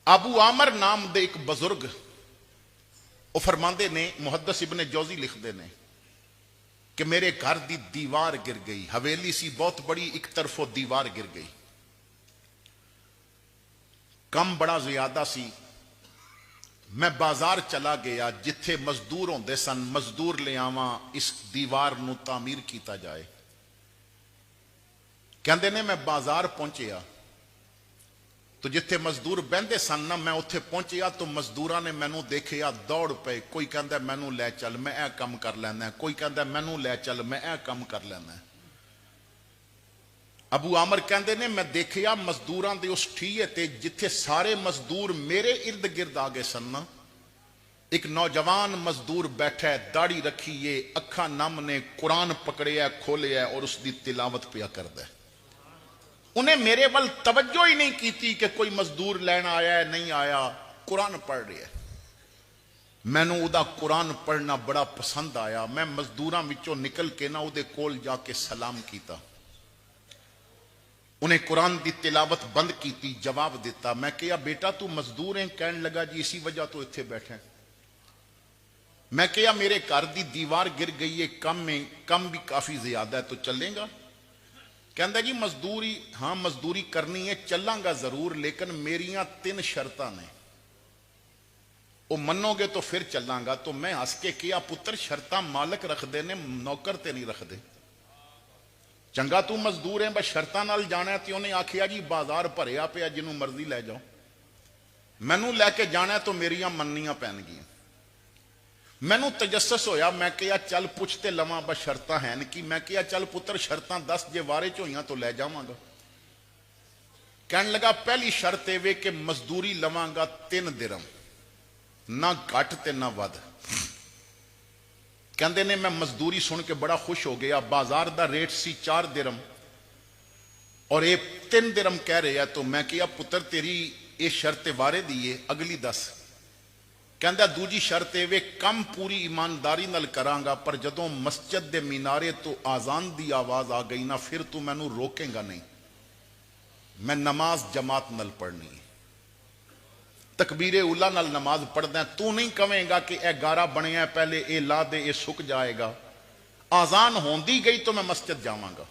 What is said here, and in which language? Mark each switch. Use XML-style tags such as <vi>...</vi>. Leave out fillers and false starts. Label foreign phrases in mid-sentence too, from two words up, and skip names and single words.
<pa>ابو عامر نام دے ایک بزرگ وہ فرماندے نے، محدث ابن جوزی</pa> <ur>لکھتے ہیں کہ</ur> <pa>میرے گھر دی دیوار گر گئی، حویلی سی بہت بڑی، ایک طرفوں دیوار گر گئی، کم بڑا زیادہ سی، میں بازار چلا گیا جتھے مزدور ہوندے سن، مزدور لے آواں اس دیوار نو تعمیر کیتا جائے۔ کہندے نے میں بازار پہنچیا تو جتھے مزدور بہندے سن نا، میں اتھے پہنچیا تو مزدوراں نے مینوں دیکھیا، دوڑ پے، کوئی کہندا مینوں لے چل میں اے کم کر لینا، کوئی کہندا مینوں لے چل میں اے کم کر لینا۔ ابو عامر کہندے نے میں دیکھیا مزدوراں دے اس ٹھیے تے جتھے سارے مزدور میرے ارد گرد آ گئے سن نا، ایک نوجوان مزدور بیٹھا ہے، داڑھی رکھی ہے، اکھاں نم نے، قرآن پکڑیا کھولیا اور اس دی تلاوت پیا کردا ہے۔ انہیں میرے ول توجہ ہی نہیں کیتی کہ کوئی مزدور لینا آیا ہے نہیں آیا، قرآن پڑھ رہا ہے۔ میں نو دا قرآن پڑھنا بڑا پسند آیا، میں مزدوراں وچوں نکل کے نہ دے کول جا کے سلام کیتا، انہیں قرآن دی تلاوت بند کیتی، جواب دیتا۔ میں کہا بیٹا تو مزدور ہیں؟ کہنے لگا جی اسی وجہ تو اتھے بیٹھے ہیں۔ میں کہا میرے گھر دی دیوار گر گئی ہے، کم بھی کافی زیادہ ہے، تو چلیں گا؟ کہندا جی مزدوری، ہاں مزدوری کرنی ہے، چلاں گا ضرور، لیکن میریاں 3 شرطاں نے، وہ منو گے تو پھر چلاں گا۔ تو میں ہس کے کیا پتر شرطاں مالک رکھ دے نے، نوکر تے نہیں رکھ دے۔ چنگا تو مزدور ہیں بس شرطاں نال جانا ہے، تے انہیں آکھیا جی بازار بھریا پیا، جنوں مرضی لے جاؤ، مینوں لے کے جانا ہے تو میریاں مننیاں پین گیاں۔ مینوں تجسس ہویا، میں کہا چل پوچھتے لواں بس شرطاں ہیں کی؟ میں کہا چل پتر شرطاں دس، جے وارے چ ہوئیاں تو لے جاواں گا۔ کہن لگا پہلی شرط اے کہ مزدوری لواں گا 3 درہم، نہ گھٹ تے نہ ود۔ کہندے نے میں مزدوری سن کے بڑا خوش ہو گیا، بازار دا ریٹ سی 4 درہم</pa> <ur>اور یہ 3 درہم کہہ رہے ہیں،</ur> <pa>تو میں کہا پتر تیری یہ شرط وارے دیئے، اگلی دس۔ کہندا دوجی شرط ہے کم پوری ایمانداری نال کراں گا، پر جدوں مسجد دے مینارے تو آزان دی آواز آ گئی نا، پھر تو مینوں روکیں گا نہیں، میں نماز جماعت نال پڑھنی ہے، تکبیر اولا نال نماز پڑھدا ہے، تو نہیں کہیں گا کہ اے گارا بنیا ہے پہلے اے لا دے اے سک جائے گا، آزان ہوندی گئی تو میں مسجد جاواں گا۔</pa>